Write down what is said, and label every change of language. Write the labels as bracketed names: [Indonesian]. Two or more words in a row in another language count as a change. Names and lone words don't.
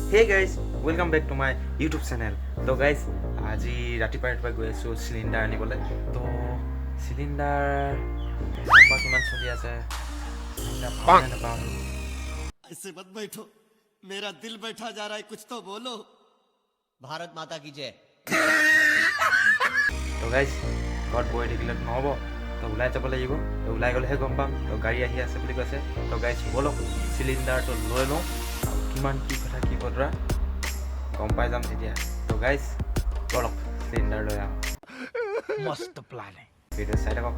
[English] Hey guys, welcome back to my YouTube channel. So guys, [Assamese] আজি ৰাতিপুৱা গৈ আছো সিলিন্ডাৰ আনিবলৈ। তো সিলিন্ডাৰ নাম্বাৰ কিমান চলি আছে [Hindi] ऐसे मत बैठो, मेरा दिल बैठा जा रहा है, कुछ तो बोलो। भारत माता की जय। [Assamese] তো গাইজ ঘৰত বহি থাকিলে নহ'ব, তো ওলাই যাব লাগিব। তো ওলাই গ'লেহে গম পাম। তো গাড়ী আহি আছে বুলি কৈছে। তো গাইজ ব'লক চিলিণ্ডাৰটো লৈ লওঁ, আৰু কিমান কি কথা কি বতৰা গম পাই যাম তেতিয়া। তো গাইজ ব'লক চিলিণ্ডাৰ লৈ আহোঁ। মস্ত প্লানিং ভিডিঅ' চাই থাকক।